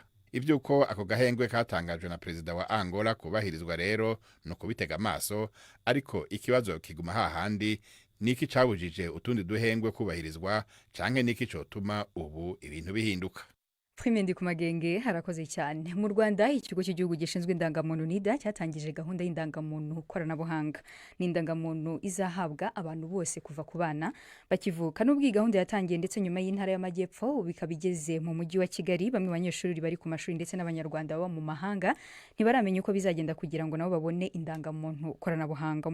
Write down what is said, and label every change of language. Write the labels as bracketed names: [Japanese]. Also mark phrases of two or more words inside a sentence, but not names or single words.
[Rundi] Ivyuko ako gahengwe katangajwe na perezida wa Angola kubahirizwa rero no kubitega amaso, ariko ikibazo kiguma hahandi, niki cabujije utundi duhengwe kubahirizwa canke niki cotuma ubu ibintu bihinduka. Prime Ndikumagenge harakoze cyane. [Kinyarwanda] Mu Rwanda ikigo cy'igihugu gishinzwe indangamuntu NIDA cyatangije gahunda y'indangamuntu koranabuhanga. N'indangamuntu izahabwa abantu bose kuva ku bana bakivuka. N'ubwo iyi gahunda yatangiye ndetse nyuma y'intara y'Amajyepfo ubikabigeze mu mujyi wa Kigali, bamwe banyeshuri bari ku mashuri ndetse n'abanyarwanda baba mu mahanga ntibaramenya uko bizagenda kugira ngo nabo babone indangamuntu koranabuhanga.